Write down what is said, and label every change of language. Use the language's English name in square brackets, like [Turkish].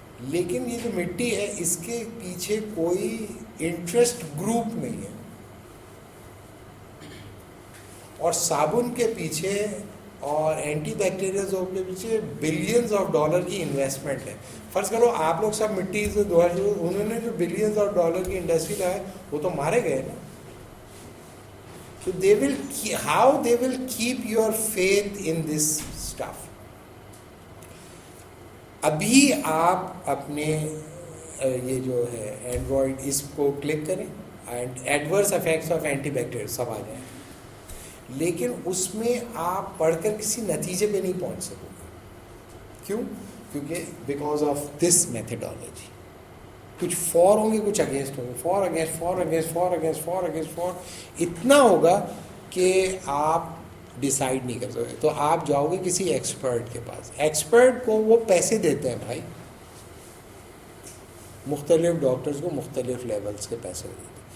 [Urdu] لیکن یہ جو مٹی ہے اس کے پیچھے کوئی انٹرسٹ گروپ نہیں ہے, اور صابن کے پیچھے اور اینٹی بیکٹیریل کے پیچھے [English] billions of dollar [Urdu] کی انویسٹمنٹ ہے. فرض کرو آپ لوگ سب مٹی سے انہوں نے جو [English] billions of dollar [Urdu] کی انڈسٹری لگائی وہ تو مارے گئے نا. [English] So how they will keep your faith in this stuff. [Urdu] ابھی آپ اپنے یہ جو ہے اینڈرائڈ اس کو کلک کریں and [English] adverse effects of antibacterial [Urdu] سب آ جائیں, لیکن اس میں آپ پڑھ کر کسی نتیجے پہ نہیں پہنچ سکو گے. کیوں؟ کیونکہ [English] Because of this methodology. [Urdu] کچھ فور ہوں گے, کچھ اگینسٹ ہوں گے, فور اگینسٹ اتنا ہوگا کہ آپ ڈیسائیڈ نہیں کر سکتے. تو آپ جاؤ گے کسی ایکسپرٹ کے پاس, ایکسپرٹ کو وہ پیسے دیتے ہیں بھائی, مختلف ڈاکٹرز کو مختلف لیولز کے پیسے دیتے ہیں.